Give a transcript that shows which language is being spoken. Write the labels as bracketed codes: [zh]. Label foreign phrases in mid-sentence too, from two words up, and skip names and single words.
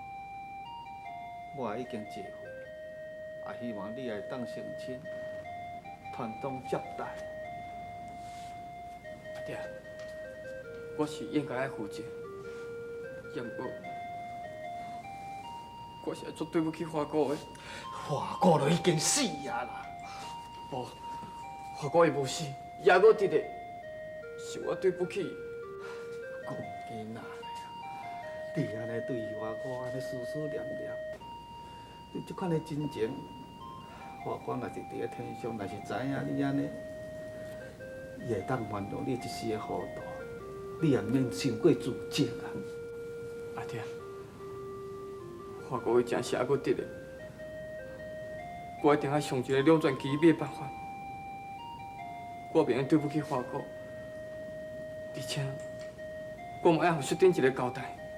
[nan] 我也已经结婚，也希望你会当成亲， 传宗接代。阿爹，我是应该爱负责，不过我是足对不起花哥的。花哥都已经死啊啦！无，花哥伊无死，也搁伫咧，是我对不起伊。讲囡仔嘞啊，你安尼对花哥安尼思思念念，你这款的真情，花哥若是伫咧天上，若是知影你安尼，伊会当原谅你一时的糊涂，你也免伤过自责啊。阿爹，花哥伊真是还搁伫咧。我一定要想一个了断其灭的办法，我袂用对不起花哥，而且我嘛要互雪顶一个交代。